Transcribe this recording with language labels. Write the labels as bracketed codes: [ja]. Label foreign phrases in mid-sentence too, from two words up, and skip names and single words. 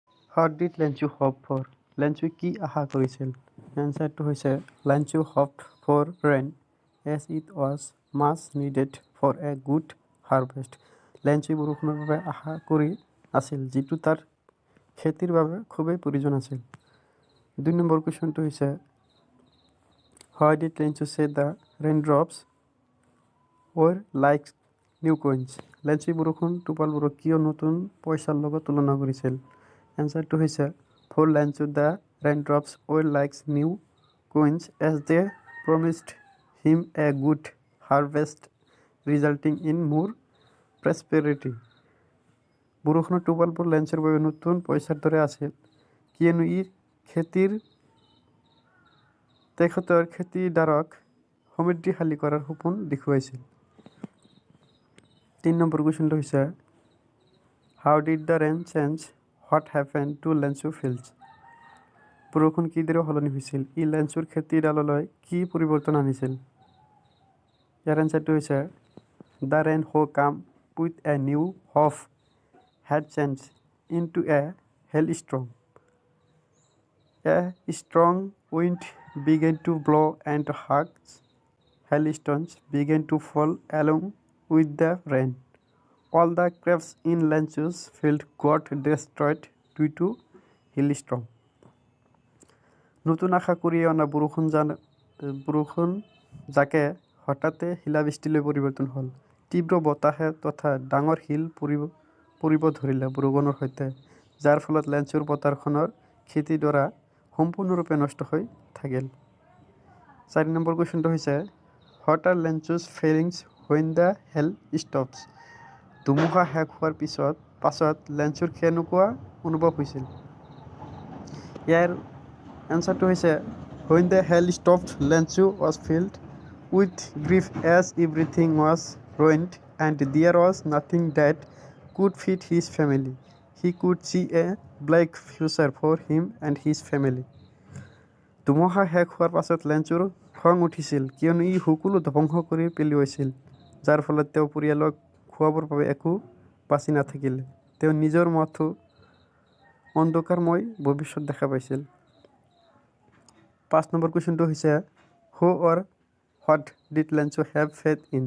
[en] What did Lenchu hope for? Lenchu [as] কি আশা কৰিছিল? এনচাৰটো হৈছে [en] Lenchu hoped for rain as it was much needed for a good harvest. [as] লেঞ্চুৱে বৰষুণৰ বাবে আশা কৰি আছিল যিটো তাৰ খেতিৰ বাবে খুবেই প্ৰয়োজন আছিল। [en] 2 [as] নম্বৰ কুৱেশ্যনটো হৈছে [en] Why did Lenchu say the raindrops were like new coins? [as] লেঞ্চুৱে বৰষুণ টোপালবোৰক কিয় নতুন পইচাৰ লগত তুলনা কৰিছিল? এনচাৰটো হৈছে [en] For Lenchu the raindrops were like new coins as they promised him a good harvest resulting in more prosperity. [as] বৰষুণৰ টোপালবোৰ লেঞ্চৰ বাবে নতুন পইচাৰ দৰে আছিল কিয়নো ই তেখেতৰ খেতিদাৰক সমৃদ্ধিশালী কৰাৰ সপোন দেখুৱাইছিল। [en] 3 [as] নম্বৰ কুৱেশ্যনটো হৈছে [en] How did the rain change what happened to Lenchu fields? [as] বৰষুণ কিদৰে সলনি হৈছিল? ই লেঞ্চুৰ খেতিডাললৈ কি পৰিৱৰ্তন আনিছিল? ইয়াৰ এনচাৰটো হৈছে [en] The rain who came with a new hope had changed into a hailstorm. A strong wind began to blow and huge hailstones began to fall along with the rain. All the crops in Lenchu's field got destroyed due to hailstorm. [as] নতুন আশা কৰি অনা বৰষুণ যাকে হঠাতে শিলাবৃষ্টিলৈ পৰিৱৰ্তন হ'ল। তীব্ৰ বতাহে তথা ডাঙৰ শিল পৰিব ধৰিলে বৰষুণৰ সৈতে যাৰ ফলত লেঞ্চুৰ পথাৰখনৰ খেতিডৰা সম্পূৰ্ণৰূপে নষ্ট হৈ থাকিল। [en] 4 [as] নম্বৰ কুৱেশ্যনটো হৈছে [en] What are Lenchu's feelings when the hail stops? [as] ধুমুহা শেষ হোৱাৰ পাছত লেঞ্চুৰ কেনেকুৱা অনুভৱ হৈছিল? ইয়াৰ এনচাৰটো হৈছে [en] When the hail stopped, Lenchu was filled with grief as everything was ruined and there was nothing that could feed his family. He could see a black future for him and his family. [as] ধুমুহা শেষ হোৱাৰ পাছত লেঞ্চুৰ খং উঠিছিল কিয়নো ই সকলো ধ্বংস কৰি পেলোৱাইছিল যাৰ ফলত তেওঁ পৰিয়ালক খুৱাবৰ বাবে একো বাচি নাথাকিলে। তেওঁ নিজৰ মতো অন্ধকাৰময় ভৱিষ্যত দেখা পাইছিল। [en] 5 নম্বৰ কুৱেশ্যনটো হৈছে Who or what did Lenchu have faith in?